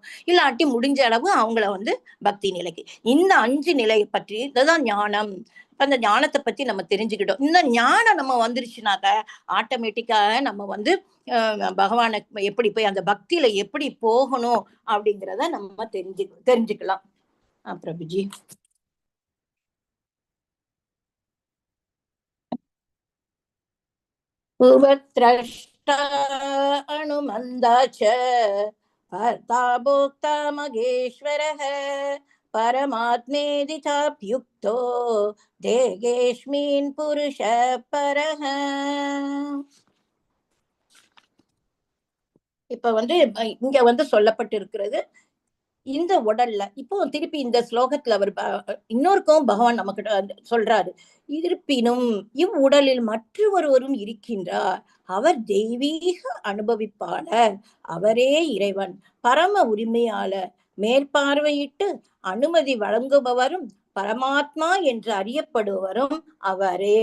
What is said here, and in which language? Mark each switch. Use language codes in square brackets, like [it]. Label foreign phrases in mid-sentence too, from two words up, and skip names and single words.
[ta] இல்லாட்டி முடிஞ்ச அளவு அவங்கள வந்து பக்தி நிலைக்கு, இந்த 5 நிலையை பற்றி, இதுதான் ஞானம். அந்த ஞானத்தை பத்தி நம்ம தெரிஞ்சுக்கிட்டோம். இந்த ஞானம் நம்ம வந்துருச்சுனாக்க ஆட்டோமேட்டிக்காக நம்ம வந்து பகவானை எப்படி போய் அந்த பக்தியில எப்படி போகணும் அப்படிங்கிறத நம்ம தெரிஞ்சுக்கலாம். பிரபுஜி. [sa] उपद्रष्टा अनुमन्दा च भर्ता भोक्ता महेश्वरः परमात्मेति चाप्युक्तो देहेऽस्मिन् पुरुषः परः. [ta] இப்ப வந்து இங்க வந்து சொல்லப்பட்டிருக்கிறது இந்த உடல்ல. இப்போ திருப்பி இந்த ஸ்லோகத்துல அவர் இன்னொருக்கும் பகவான் நமக்கு சொல்றாரு, இருப்பினும் இவ்வுடலில் மற்றொருவரும் இருக்கின்றார், அவர் தெய்வீக அனுபவிப்பாளர், அவரே இறைவன், பரம உரிமையாளர், மேற்பார்வையிட்டு அனுமதி வழங்குபவரும் பரமாத்மா என்று அறியப்படுவரும் அவரே.